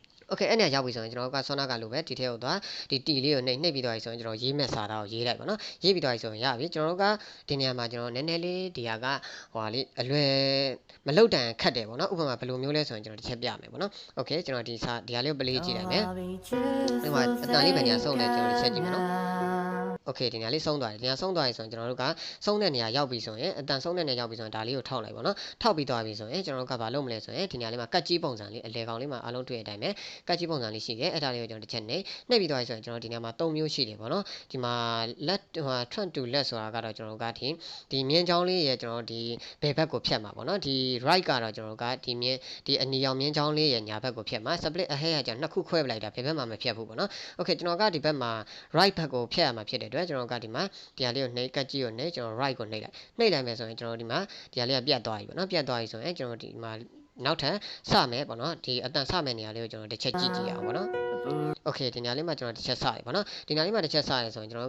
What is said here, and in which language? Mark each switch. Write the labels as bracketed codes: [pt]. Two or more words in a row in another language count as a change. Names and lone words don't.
[my] Okay အဲ့နေရာရောက်ပြီဆိုရင်ကျွန်တော်ကဆောနာကလိုပဲဒီထဲကိုသွားဒီတီလေးကိုနှိပ်ပြီးတော့ဆိုရင်ကျွန်တော်ရေးမဲ့စာသားကိုရေးလိုက်ပါနော်ရေးပြီးတော့ဆိုရင်ရပြီကျွန်တော်တို့ကဒီနေရာမှာကျွန်တော်နည်းနည်းလေးဒီဟာကဟိုဟာလေးအလွယ်မလုတ်တန်ခတ်တယ်ပေါ့နော်ဥပမာဘယ်လိုမျိုးလဲဆိုရင်ကျွန်တော်တစ်ချက်ပြမယ်ပေါ့နော် Okay ကျွန်တော်ဒီဟာလေးကိုပလေးကြည့်လိုက်မယ်ဒီမှာအတန်လေးပဲနေရာဆုံးလဲကျွန်တော်တစ်ချက်ကြည့်မယ်နော်Okay ဒီနေရာလေးဆုံးသွားတယ်ဒီနေရာဆုံးသွားပြီဆိုရင်ကျွန်တော်တို့ကဆုံးတဲ့နေရာရောက်ပြီဆိုရင်အတန်ဆုံးတဲ့နေရာရောက်ပြီဆိုရင်ဒါလေးကိုထောက်လိုက်ပါနော်ထောက်ပြီးသွားပြီဆိုရင်ကျွန်တော်တို့ကဘာလုပ်မလဲဆိုရင်ဒီနေရာ လေးမှာကတ်ကြီးပုံစံလေးအလဲကောင်လေးမှာအားလုံးတွေ့တဲ့အတိုင်းပဲကတ်ကြီးပုံစံလေးရှိတယ်အဲ့ဒါလေးကိုကျွန်တော်တစ်ချက်နှိပ်ပြီးသွားပြီဆိုရင်ကျွန်တော်ဒီနေရာမှာ3မျိုးရှိတယ်ပေါ့နော်ဒီမှာ let ဟို [en] front to left [my] ဆိုတာကတော့ကျွန်တော်တို့ကဒီမြင်းချောင်းလေးရဲ့ကျွန်တော်ဒီဘယ်ဘက်ကိုဖြတ်မှာပေါ့နော်ဒီ right ကတော့ကျွန်တော်တို့ကဒီအနီရောင်မြင်းချောင်းလေးရဲ့ညာဘက်ကိုဖြတ်မှာ [en] split ahead [my] ကကျွန်တော်နှစ်ခုခွဲပလိုက်တာဘယ်ဘက်မှမဖြတ်ဘူးပေါ့နော် Okay ကျွန်တော်ကဒီဘက်မှာ right ဘက်ကို ဖြတ်ရမှာဖြစ်တဲ့အတွက်ကျွန်တော်ကဒီမှာဒီဟာလေးကိုနှိပ်ကတ်ကြီးကိုနှိပ်ကျွန်တော် right ကိုနှိပ်လိုက်မယ်ဆိုရင်ကျွန်တော်ဒီမှာဒီဟာလေးကပြတ်သွားပြီပေါ့နော်ပြတ်သွားပြီဆိုရင်ကျွန်တော်ဒီမှာနောက်ထပ်စမယ်ပေါ့နော်ဒီအတန်စမယ်နေရာလေးကိုကျွန်တော်တစ်ချက်ကြည့်အောင်ပေါ့နော် Okay ဒီနေရာလေးမှာကျွန်တော်တစ်ချက်စရပေါ့နော်ဒီနေရာလေးမှာတစ်ချက်စရဆိုရင်ကျွန်တော်